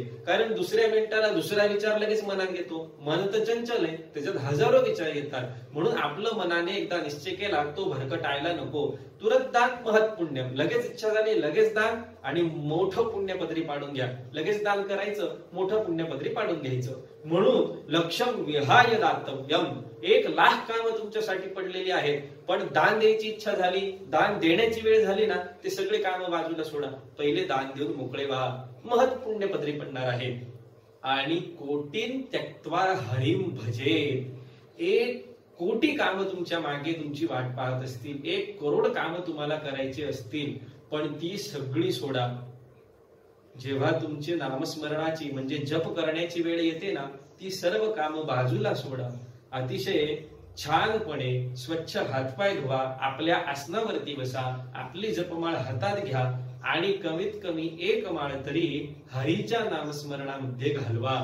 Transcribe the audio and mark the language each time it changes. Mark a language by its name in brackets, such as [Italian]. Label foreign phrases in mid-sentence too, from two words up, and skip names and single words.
[Marathi] कारण दुसऱ्या मिनिटाला दुसरा विचार लगेच मनात येतो. मन तर चंचल आहे, त्याच्यात हजारो विचार येतात. म्हणून आपलं मनाने एकदा निश्चय केला तो भरकटायला नको. [Sanskrit] तुरंत दान महत् पुण्यम, [Marathi] लगेच इच्छा झाली लगेच दान, आणि मोठं पुण्यपदरी पाडून घ्या. लगेच दान करायचं, मोठं पुण्यपदरी पाडून घ्यायचं. म्हणून [Sanskrit] लक्ष्यम विहाय दातव्यम, [Marathi] 1,00,000 कामं तुमच्यासाठी पडलेली आहेत, पण दान द्यायची इच्छा झाली, दान देण्याची वेळ झाली ना, ते सगळे कामं बाजूला सोडा. पहिले दान देऊन मोकळे व्हा, महत् पुण्यपदरी पडणार आहे. आणि [Sanskrit] कोटीन त्यक्त्वा हरिम भजेत, [Marathi] 1,00,00,000 कामं तुमच्या मागे तुमची वाट पाहत असतील, 1,00,00,000 कामं तुम्हाला करायची असतील, पण ती सगळी सोडा. जेव्हा तुमची नामस्मरणाची म्हणजे जप करण्याची वेळ येते ना, ती सर्व कामं बाजूला सोडा. अतिशय छानपणे स्वच्छ हातपाय धुवा, आपल्या आसनावरती बसा, आपली जपमाळ हातात घ्या आणि कमीत कमी 1 माळ तरी हरीच्या नामस्मरणामध्ये घालवा.